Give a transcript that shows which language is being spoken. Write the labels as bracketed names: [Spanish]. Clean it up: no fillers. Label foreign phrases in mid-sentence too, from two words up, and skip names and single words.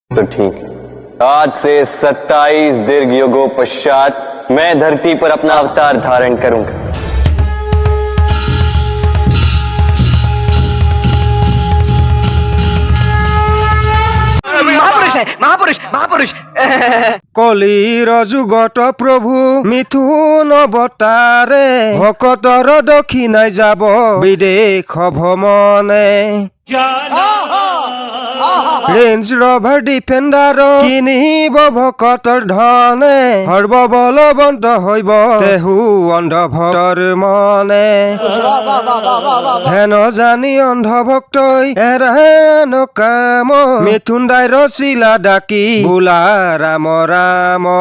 [Hindi] तो ठीक है, आज से 27 दीर्घ युगों पश्चात मैं धरती पर अपना अवतार धारण करूंगा। महापुरुष महापुरुष [Assamese] কলিৰ যুগত প্ৰভু মিথুন অৱতাৰে ভকতৰ দক্ষিণাই যাব বিদেশ ভ্ৰমণে ৰেঞ্জ ৰভাৰ ডিফেণ্ডাৰ কিনিব ভকতৰ ধনে সৰ্ববলৱন্ত হৈব তেহু অন্ধভক্তৰ মনে হেন জানি অন্ধভক্তই এৰান কাম মিথুন দাই ৰচিলা ডাকি বোলা ৰাম ৰাম।